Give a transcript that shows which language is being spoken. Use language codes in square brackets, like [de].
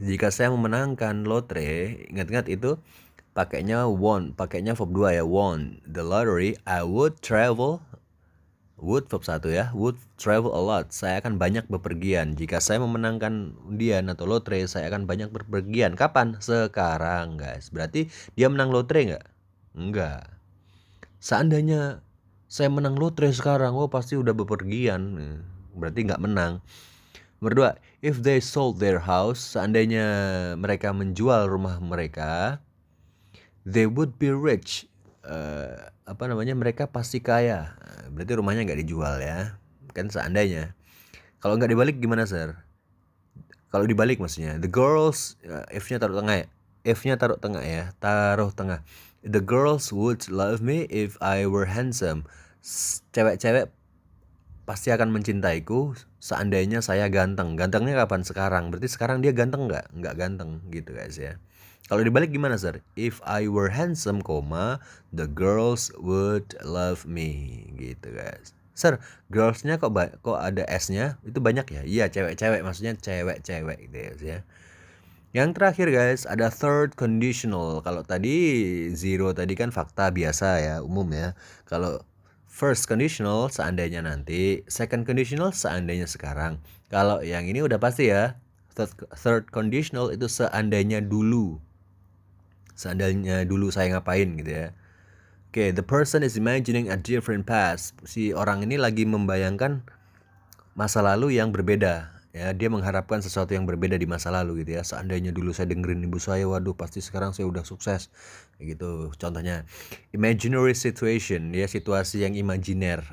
[id] Jika saya memenangkan lotre, ingat-ingat itu pakainya [en] won, pakainya verb 2 ya, won the lottery, I would travel, would verb 1 ya, would travel a lot. [id] Saya akan banyak bepergian. Jika saya memenangkan undian atau lotre, saya akan banyak bepergian. Kapan? Sekarang, guys. Berarti dia menang lotre nggak? Enggak. Seandainya saya menang lotre sekarang, pasti udah bepergian. Berarti nggak menang. [en] Nomor 2, if they sold their house, [id] seandainya mereka menjual rumah mereka, [en] they would be rich. [id] Mereka pasti kaya. Berarti rumahnya nggak dijual ya. Kan seandainya. Kalau nggak dibalik gimana, Sir? Kalau dibalik maksudnya, the girls, if-nya taruh tengah ya. If-nya taruh tengah ya, taruh tengah. [en] The girls would love me if I were handsome. [id] Cewek-cewek pasti akan mencintaiku seandainya saya ganteng. Gantengnya kapan? Sekarang. Berarti sekarang dia ganteng nggak? Nggak ganteng gitu, guys ya. Kalau dibalik gimana, Sir? [en] If I were handsome, the girls would love me gitu, guys. [id] Sir, girls-nya kok ada S-nya? Itu banyak ya? Iya, cewek-cewek, maksudnya cewek-cewek gitu ya. Yang terakhir, guys, ada third conditional. Kalau tadi zero tadi kan fakta biasa ya, umum ya. Kalau first conditional seandainya nanti, second conditional seandainya sekarang. Kalau yang ini udah pasti ya. Third conditional itu seandainya dulu. Seandainya dulu saya ngapain gitu ya. [en] Oke, the person is imagining a different past. [id] Si orang ini lagi membayangkan masa lalu yang berbeda. Ya, dia mengharapkan sesuatu yang berbeda di masa lalu gitu ya. Seandainya dulu saya dengerin ibu saya, waduh pasti sekarang saya udah sukses. Kayak gitu. Contohnya imaginary situation, ya situasi yang imajiner.